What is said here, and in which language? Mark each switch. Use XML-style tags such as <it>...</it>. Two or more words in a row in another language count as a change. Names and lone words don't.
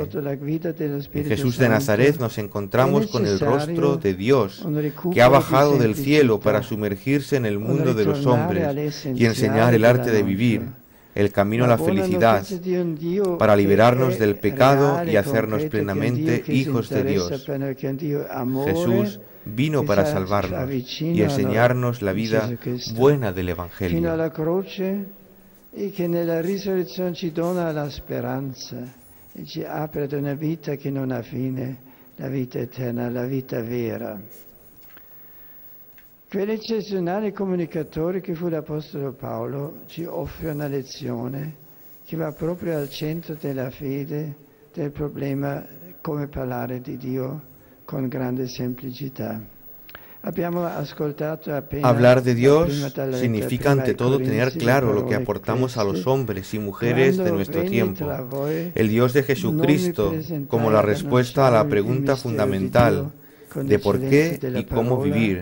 <es>En Jesús de Nazaret nos encontramos con el rostro de Dios, que ha bajado del cielo para sumergirse en el mundo de los hombres y enseñar el arte de vivir, el camino a la felicidad, para liberarnos del pecado y hacernos plenamente hijos de Dios. Jesús vino para salvarnos y enseñarnos la vida buena del Evangelio.</es> <it>E che nella risurrezione ci dona la speranza e ci apre ad una vita che non ha fine, la vita eterna, la vita vera. Quell'eccezionale comunicatore che fu l'Apostolo Paolo ci offre una lezione che va proprio al centro della fede, del problema come parlare di Dio con grande semplicità.</it> <es>Hablar de Dios significa ante todo tener claro lo que aportamos a los hombres y mujeres de nuestro tiempo. El Dios de Jesucristo como la respuesta a la pregunta fundamental de por qué y cómo vivir.</es>